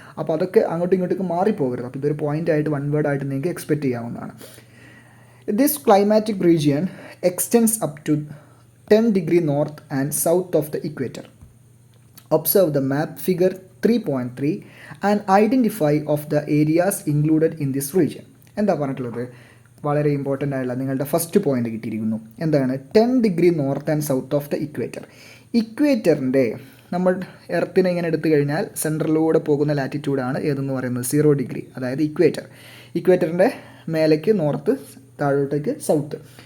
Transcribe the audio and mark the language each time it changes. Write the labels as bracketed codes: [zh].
[ml] അപ്പോൾ അതൊക്കെ അങ്ങോട്ടും ഇങ്ങോട്ടേക്ക് മാറിപ്പോകരുത്. അപ്പോൾ ഇതൊരു പോയിൻ്റായിട്ട്, വൺ വേർഡായിട്ട് നിങ്ങൾക്ക് എക്സ്പെക്റ്റ് ചെയ്യാവുന്നതാണ്. [en] This climatic region extends up to 10 degrees north and south of the equator. Observe the map figure 3.3 and identify of the areas included in this region. [ml] എന്താ പറഞ്ഞിട്ടുള്ളത്? വളരെ ഇമ്പോർട്ടൻ്റ് ആയിട്ടുള്ള നിങ്ങളുടെ ഫസ്റ്റ് പോയിന്റ് കിട്ടിയിരിക്കുന്നു. എന്താണ്? [en] 10 degree north and south of the equator. [ml] ഇക്വേറ്ററിൻ്റെ, നമ്മൾ എർത്തിനെ ഇങ്ങനെ എടുത്തു കഴിഞ്ഞാൽ സെൻട്രലിലൂടെ പോകുന്ന ലാറ്റിറ്റ്യൂഡാണ് ഏതെന്ന് പറയുന്നത് 0 ഡിഗ്രി, അതായത് ഇക്വേറ്ററിൻ്റെ മേലേക്ക് നോർത്ത്, താഴോട്ടേക്ക് സൗത്ത്.